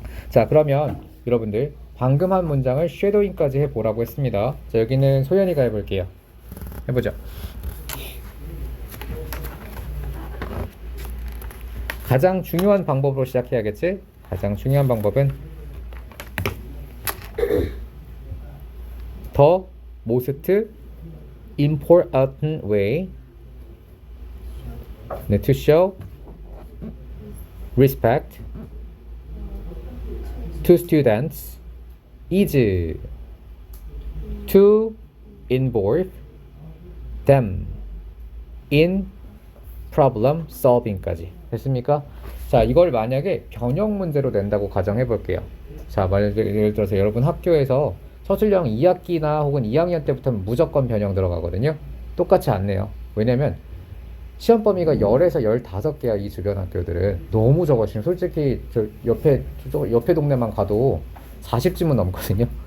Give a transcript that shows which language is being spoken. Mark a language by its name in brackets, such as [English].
[Korean] 자, 그러면 여러분들 방금 한 문장을 쉐도잉까지 해보라고 했습니다. 자, 여기는 소연이가 해볼게요. 해보죠. 가장 중요한 방법으로 시작해야겠지? 가장 중요한 방법은 [English] the most important way 네, to show respect to students is to involve them in problem solving까지 됐습니까? [Korean] 자, 이걸 만약에 변형 문제로 낸다고 가정해 볼게요. 자, 예를 들어서 여러분 학교에서 서술형 2학기나 혹은 2학년 때부터는 무조건 변형 들어가거든요. 똑같이 안 내요. 왜냐면 시험 범위가 10에서 15개야. 이 주변 학교들은 너무 적어. 지금 솔직히 저 옆에 동네만 가도 40지문 넘거든요.